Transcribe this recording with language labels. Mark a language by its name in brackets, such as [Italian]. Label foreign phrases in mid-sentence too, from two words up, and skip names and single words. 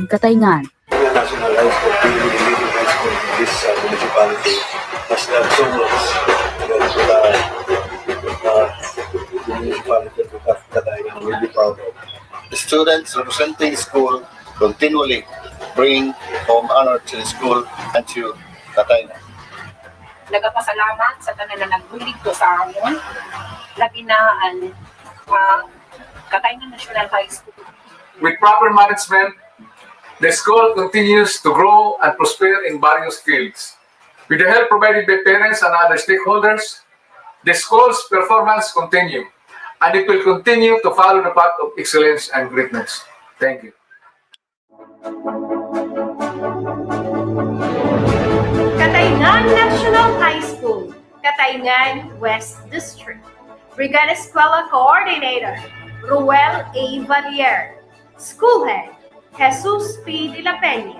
[English] National High School, really leading high school in this municipality. municipality has done so much the municipality to have that I am really proud of. The students representing the school continually bring home honor to the school and to Katayna. [Hiligaynon] Nagapasalamat sa tanan na nagbulig ko sa amon, labi na ang Katayna National High School. [English] With proper management, the school continues to grow and prosper in various fields. With the help provided by parents and other stakeholders, the school's performance continue, and it will continue to follow the path of excellence and greatness. Thank you. Kataynan National High School, Kataynan West District. Brigada Eskwela Coordinator, Ruel A. Valier. School Head, Jesus P. De La Peña.